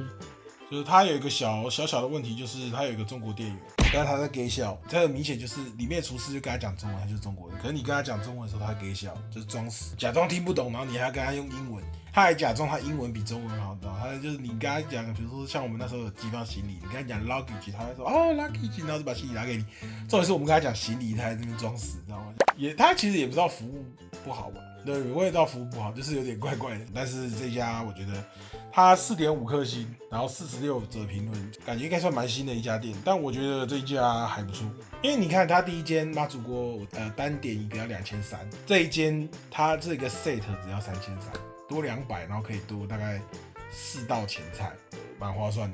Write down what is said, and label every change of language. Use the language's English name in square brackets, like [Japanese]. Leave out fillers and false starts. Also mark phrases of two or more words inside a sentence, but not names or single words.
[Chinese] 就是它有一個小的問題，就是它有一個中國店員，但是他在給笑，这個明顯就是裡面廚師就跟他講中文，他就是中國人。可是你跟他講中文的時候，他給笑，就是裝死，假裝聽不懂，然後你還要跟他用英文，他還假裝他英文比中文好，他就是你跟他講，比如說像我們那時候有寄放行李，你跟他講 luggage， 他會說哦 luggage， 然後就把行李拿給你。重點是我們跟他講行李，他還在那邊裝死，知道嗎？他其實也不知道服務不好吧？對，我也知道服務不好，就是有點怪怪的。但是這家我覺得它4.5顆星，然後46則評論，感覺應該算蠻新的一家店。但我覺得這一家還不錯，因為你看它第一間媽祖鍋，單點一個要2300，這一間它這個 set 只要3300，多200，然後可以多大概4道前菜，蠻划算的。